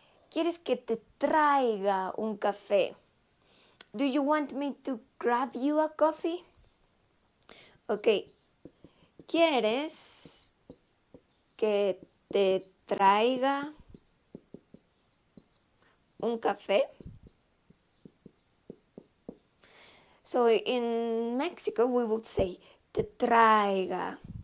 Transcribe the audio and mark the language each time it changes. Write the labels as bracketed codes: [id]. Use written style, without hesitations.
[es] ¿Quieres que te traiga un café? [en] Do you want me to grab you a coffee? Okay. [es] ¿Quieres que te traiga un café? [en] So in Mexico we would say [es] te traiga.